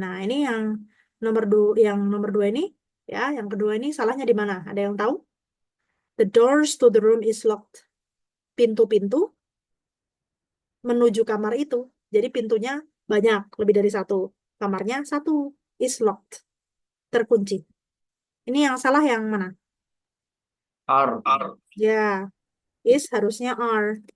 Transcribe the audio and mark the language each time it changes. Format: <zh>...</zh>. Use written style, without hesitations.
<id>Nah, ini yang nomor dua ini, ya, yang kedua ini salahnya di mana? Ada yang tahu?</id> <en>The doors to the room is locked.</en> <id>Pintu-pintu menuju kamar itu, jadi pintunya banyak, lebih dari satu. Kamarnya satu,</id> <en>is locked,</en> <id>terkunci. Ini yang salah yang mana? R. Ya, is harusnya are.</id>